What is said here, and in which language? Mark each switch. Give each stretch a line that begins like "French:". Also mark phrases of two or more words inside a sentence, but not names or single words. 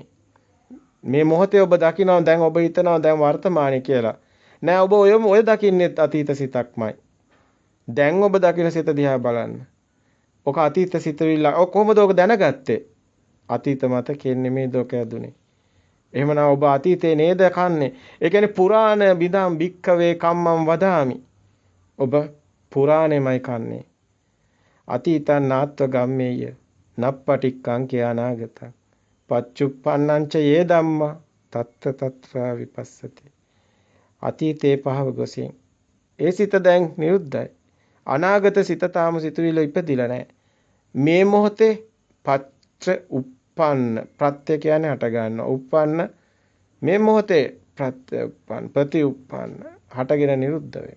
Sinhala: මේ මොහොතේ ඔබ දකිනවා දැන් ඔබ හිතනවා දැන් වර්තමානයේ කියලා. නෑ ඔබ ඔය දකින්නේ අතීත සිතක්මයි. දැන් ඔබ දකින සිත දිහා බලන්න. ඔක අතීත සිතවිල්ල. ඔක කොහොමද ඔක දැනගත්තේ? අතීත මතකෙ නෙමෙයි දොක ඇදුනේ. එහෙමනම් ඔබ අතීතේ නේද කන්නේ? ඒ කියන්නේ
Pali: පුරාණ බිදම් භික්කවේ කම්මං වදාමි.
Sinhala: ඔබ පුරාණෙමයි කන්නේ.
Pali: අතීතං නාත්ව ගම්මේය. නප්පටික්කං කියානාගතං. පච්චුප්පන්නං ච යේ ධම්මා තත්ත තත්‍රා විපස්සති.
Sinhala: අතීතේ පහව ගොසින්. ඒ සිත දැන් නිරුද්ධයි. අනාගත සිත තාම සිතුවිල්ල ඉපදිලා නැහැ. මේ මොහොතේ පච්ච උප්පන්න ප්‍රත්‍ය කියන්නේ හට ගන්නවා. උප්පන්න මේ මොහොතේ ප්‍රත්‍ය උප්පන්න ප්‍රතිඋප්පන්න හටගෙන නිරුද්ධ වෙනවා.